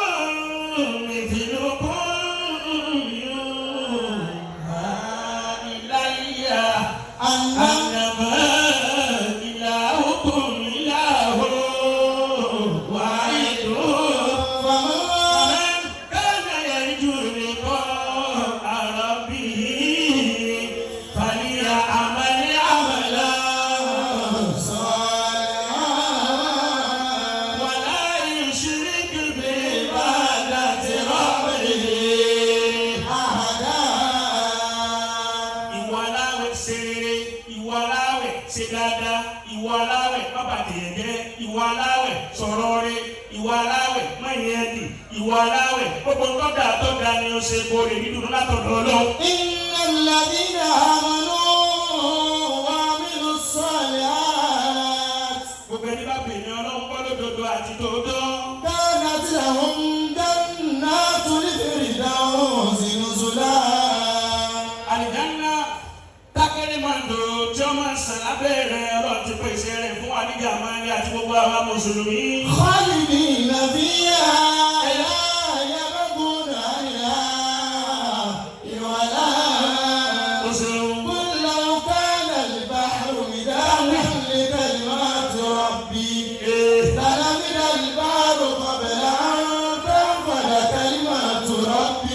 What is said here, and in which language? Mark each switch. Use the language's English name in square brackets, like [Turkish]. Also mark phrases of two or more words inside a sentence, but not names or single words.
[Arabic] مثلكم أنما إلهكم إله واحد فمن كان يرجو لقاء ربه فليعمل عملا صالحا ولا يشرك بعبادة ربه أحدا [Yoruba] ṣe dáadáa, ìwà aláwẹ̀ bàbá tèèjẹ́, ìwà aláwẹ̀ sọ̀rọ̀ rẹ̀, ìwà aláwẹ̀ mẹ́yìn ẹ̀dì, ìwà aláwẹ̀ gbogbo tọ́da ni ó ṣe borí nínú látọ̀dọ̀ Ọlọ́run. [Arabic] إن الذين آمنوا وعملوا الصالحات. [Yoruba] Gbogbo ẹni bá pè ní Ọlọ́run kọ́ lódodo àti tòótọ́. [Arabic] كانت لهم جنات الفردوس نزلا. [Yoruba] Àlìjánnà tákẹ́rẹ́ máa ń dò tí ó máa ń sàn lábẹ́rẹ́ Ọlọ́run ti pèsè rẹ̀ fún wa ní Jamahliy àti gbogbo àwa Mùsùlùmí. [Arabic] خالدين فيها لا يبغون عنها حولا. قل لو كان البحر مدادا لكلمات ربي لنفد البحر قبل أن تنفد كلمات ربي.